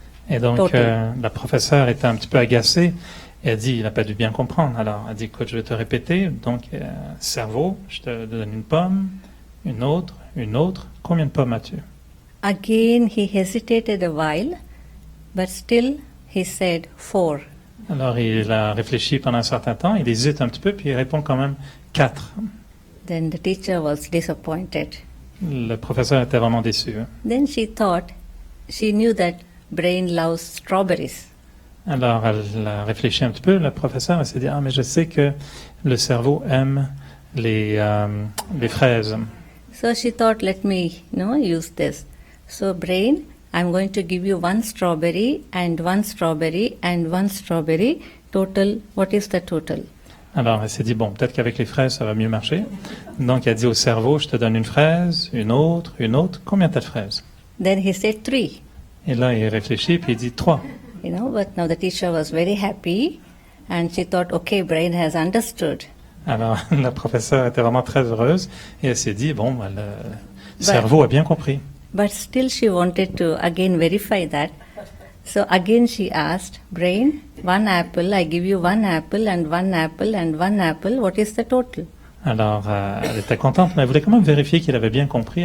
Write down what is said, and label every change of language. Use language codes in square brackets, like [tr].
[fr] Et donc la professeure était un petit peu agacée et a dit, il n'a pas dû bien comprendre. Alors elle dit, écoute, je vais te répéter. Donc cerveau, je te donne une pomme, une autre. Combien de pommes as-tu? [en] again he hesitated a while, but still he said 4. [fr] Alors il a réfléchi pendant un certain temps, il hésite un petit peu, puis il répond quand même 4. [en] Then the teacher was disappointed. [fr] Le professeur était vraiment déçu. [en] Then she knew that brain loves strawberries. [fr] Alors elle a réfléchi un petit peu, le professeur, elle s'est dit, mais je sais que le cerveau aime les fraises. [en] So she thought, let me use this. So brain, I'm going to give you 1 strawberry and 1 strawberry and 1 strawberry. Total, what is the total? [fr] Alors elle s'est dit, peut-être qu'avec les fraises, ça va mieux marcher. Donc elle a dit au cerveau, je te donne une fraise, une autre. Combien t'as de fraises? [en] Then he said 3. [fr] Et là, il réfléchit, puis il dit 3. [en] But now the teacher was very happy and she thought, okay, brain has understood. [fr] Alors la professeure était vraiment très heureuse et elle s'est dit, le cerveau a bien compris. [en] But still she wanted to again verify that. So again she asked, brain, 1 apple, I give you 1 apple and 1 apple and 1 apple, what is the total? [fr] Alors elle était contente, mais elle voulait quand même vérifier qu'il avait bien compris.